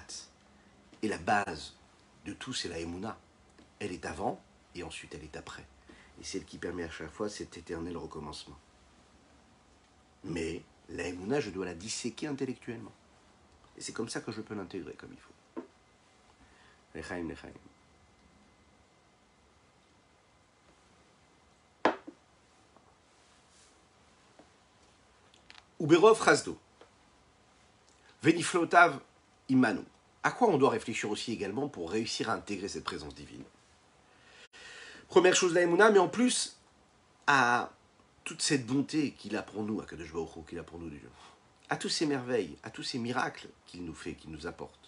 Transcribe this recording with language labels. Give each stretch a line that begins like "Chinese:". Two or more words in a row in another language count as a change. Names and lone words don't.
French: Et la base de tout, c'est la Emouna. Elle est avant et ensuite elle est après. Et c'est elle qui permet à chaque fois cet éternel recommencement. Mais la Emouna, je dois la disséquer intellectuellement. Et c'est comme ça que je peux l'intégrer comme il faut.
Hebrew: לחיים לחיים וברוב חסדו. ונפלאותיו עמנו.
French: À quoi on doit réfléchir aussi également pour réussir à intégrer cette présence divine? Première chose, la Emouna, mais en plus, à toute cette bonté qu'il a pour nous, à
Hebrew: קדוש ברוך הוא,
French: qu'il a pour nous Dieu, à toutes ces merveilles, à tous ces miracles qu'il nous fait, qu'il nous apporte.